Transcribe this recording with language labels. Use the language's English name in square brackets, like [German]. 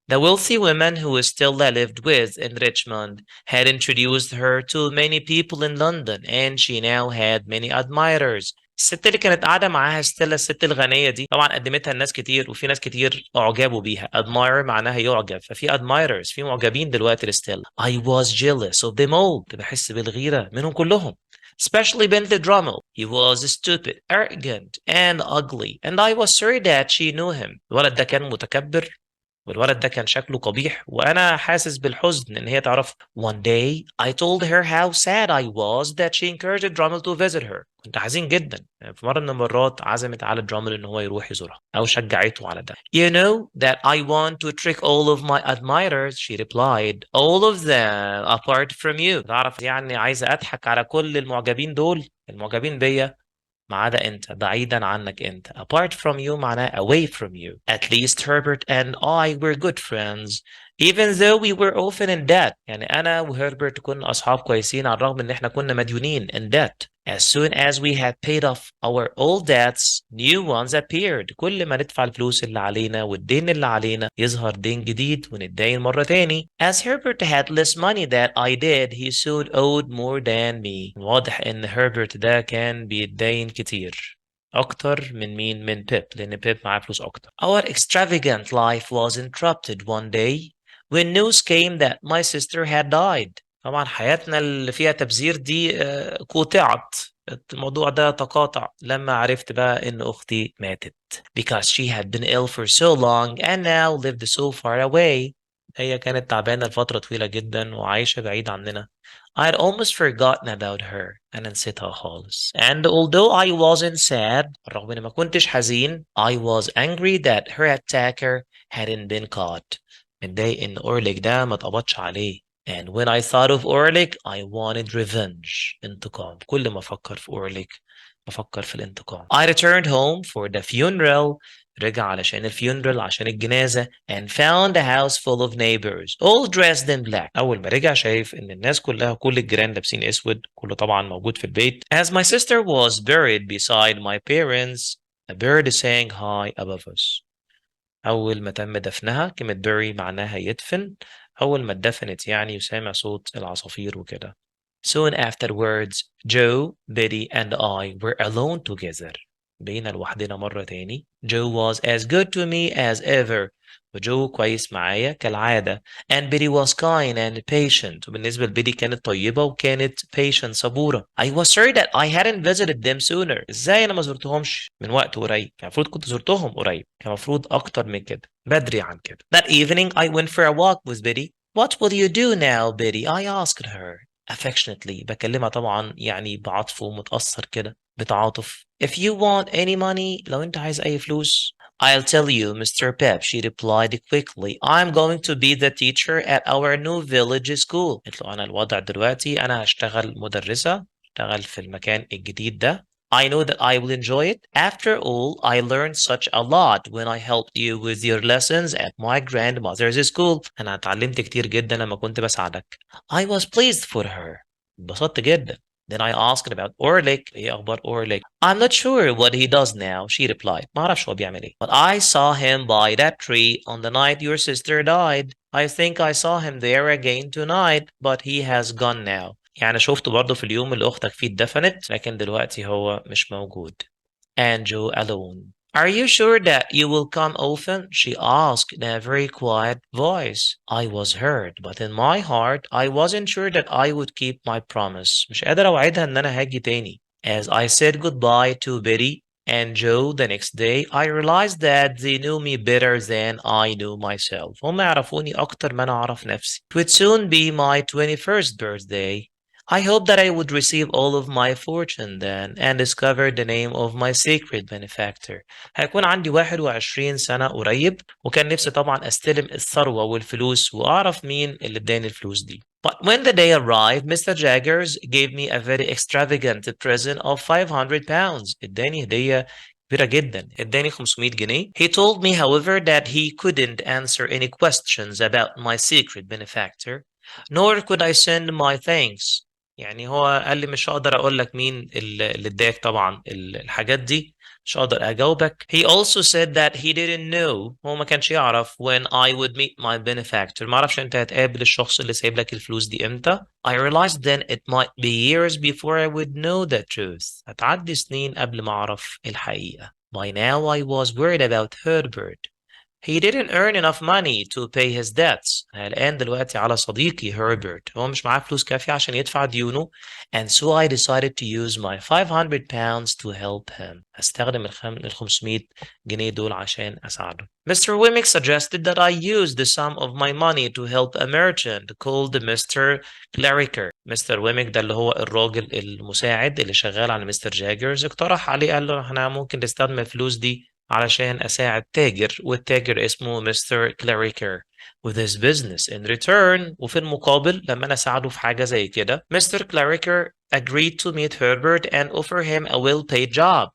[English] The wealthy woman who Stella lived with in Richmond had introduced her to many people in London and she now had many admirers. [Arabic] الست اللي كانت قاعدة معاها ستيلا، الست الغنية دي، طبعا قدمتها لناس كتير وفي ناس كتير أعجبوا بيها. admire معناها يعجب، ففي admirers، في معجبين دلوقتي لستيلا. [English] I was jealous of them all. [Arabic] كنت بحس بالغيرة منهم كلهم. [English] Especially Bentley Drummel. He was stupid, arrogant and ugly and I was sorry that she knew him. [Arabic] الولد ده كان متكبر والولد ده كان شكله قبيح وأنا حاسس بالحزن إن هي تعرف. [English] One day I told her how sad I was that she encouraged Drummel to visit her. [Arabic] كنت حزين جدا. في مرة من المرات عزمت على درامل إن هو يروح يزورها أو شجعته على ده. [English] You know that I want to trick all of my admirers, she replied. All of them apart from you. [Arabic] تعرف يعني عايزة أضحك على كل المعجبين دول، المعجبين بيا ما عدا انت، بعيدا عنك انت. [English] apart from you [Arabic] معناه [English] away from you. At least Herbert and I were good friends even though we were often in debt. [Arabic] يعني انا وهربرت كنا اصحاب كويسين على الرغم ان احنا كنا مديونين [English] in debt. As soon as we had paid off our old debts, new ones appeared. [Arabic] كل ما ندفع الفلوس اللي علينا والدين اللي علينا يظهر دين جديد ونتدين مرة تاني. [English] As Herbert had less money than I did, he soon owed more than me. [Arabic] واضح ان هربرت ده كان بيتدين كتير أكتر من مين؟ من بيب، لأن بيب معاه فلوس أكتر. [English] Our extravagant life was interrupted one day when news came that my sister had died. [Arabic] طبعا حياتنا اللي فيها تبذير دي قطعت. الموضوع ده تقاطع لما عرفت بقى إن أختي ماتت. [English] Because she had been ill for so long and now lived so far away. [Arabic] هي كانت تعبانة لفترة طويلة جدا وعايشة بعيد عننا. [English] I had almost forgotten about her. [Arabic] أنا نسيتها خالص. [English] And although I wasn't sad, [Arabic] رغم إني ما كنتش حزين, [English] I was angry that her attacker hadn't been caught. [Arabic] متضايق إن أورليك ده ما اتقبضش عليه. [English] And when I thought of Orlik, I wanted revenge. [Arabic] انتقام. كل ما أفكر في Orlik بفكر في الانتقام. [English] I returned home for the funeral. [Arabic] رجع علشان الفيونرال عشان الجنازة [English] and found a house full of neighbors all dressed in black. [Arabic] أول ما رجع شايف إن الناس كلها كل الجيران لابسين أسود كله طبعا موجود في البيت. [English] As my sister was buried beside my parents, a bird sang high above us. [Arabic] أول ما تم دفنها كلمة bury معناها يدفن. أول ما اتدفنت يعني يسامع صوت العصافير وكده. [English] Soon afterwards, Joe, Betty, and I were alone together. [Arabic] بقينا لوحدنا مرة تاني. [English] Joe was as good to me as ever. [Arabic] وجو كويس معايا كالعادة. [English] And Betty was kind and patient. [Arabic] وبالنسبة لبيتي كانت طيبة وكانت patient صبورة. [English] I was sorry that I hadn't visited them sooner. [Arabic] ازاي أنا ما زرتهمش من وقت قريب؟ كان المفروض كنت زرتهم قريب. كان المفروض أكتر من كده. بدري عن كده. [English] That evening I went for a walk with Betty. What will you do now, Betty? I asked her. [Arabic] affectionately بكلمها طبعا يعني بعطف ومتأثر كده بتعاطف. [English] If you want any money [Arabic] لو انت عايز اي فلوس [English] I'll tell you Mr. Pep she replied quickly I'm going to be the teacher at our new village school. [Arabic] قلت له انا الوضع دلوقتي انا هشتغل مدرسة اشتغل في المكان الجديد ده. [English] I know that I will enjoy it. After all, I learned such a lot when I helped you with your lessons at my grandmother's school. [Arabic] أنا اتعلمت كتير جدا لما كنت بساعدك. [English] I was pleased for her. [Arabic] انبسطت جدا. [English] Then I asked about Orlik. [Arabic] إيه أخبار Orlik? [English] I'm not sure what he does now, she replied. [Arabic] ما أعرفش هو بيعمل إيه. [English] But I saw him by that tree on the night your sister died. I think I saw him there again tonight, but he has gone now. [Arabic] يعني شفته برضه في اليوم اللي أختك فيه اتدفنت لكن دلوقتي هو مش موجود. [English] And Joe alone. Are you sure that you will come often? She asked in a very quiet voice. I was hurt, but in my heart I wasn't sure that I would keep my promise. [Arabic] مش قادر أوعدها إن أنا هاجي تاني. [English] As I said goodbye to Betty and Joe the next day, I realized that they knew me better than I knew myself. [Arabic] هم يعرفوني أكتر ما أنا أعرف نفسي. [English] It would soon be my 21st birthday. I hope that I would receive all of my fortune then and discover the name of my secret benefactor. [Arabic] هيكون عندي 21 سنة قريب وكان نفسي طبعا استلم الثروة والفلوس وأعرف مين اللي اداني الفلوس دي. [English] But when the day arrived, Mr. Jaggers gave me a very extravagant present of 500 pounds. [Arabic] اداني هدية كبيرة جدا. اداني 500 جنيه. [English] He told me, however, that he couldn't answer any questions about my secret benefactor, nor could I send my thanks. [Arabic] يعني هو قال لي مش هقدر اقول لك مين اللي اداك طبعا الحاجات دي مش هقدر اجاوبك. [English] He also said that he didn't know [Arabic] هو ما كانش يعرف [English] when I would meet my benefactor. [Arabic] ما اعرفش انت هتقابل الشخص اللي سايب لك الفلوس دي امتى. [English] I realized then it might be years before I would know the truth. [Arabic] هتعدي سنين قبل ما اعرف الحقيقة. [English] By now I was worried about Herbert. He didn't earn enough money to pay his debts. [Arabic] الآن دلوقتي على صديقي هربرت هو مش معاه فلوس كافية عشان يدفع ديونه [English] and so I decided to use my 500 pounds to help him. [Arabic] هستخدم ال 500 جنيه دول عشان أساعده. Mr. [English] Wemmick suggested that I use the sum of my money to help a merchant called Mr. Clarriker. [Arabic] مستر ويميك ده اللي هو الراجل المساعد اللي شغال على مستر جاجرز اقترح عليه قال له احنا ممكن نستخدم الفلوس دي علشان أساعد تاجر والتاجر اسمه مستر كلاريكر [English] with his business in return. [Arabic] وفي المقابل لما أنا أساعده في حاجة زي كده مستر كلاريكر [English] agreed to meet Herbert and offer him a well-paid job.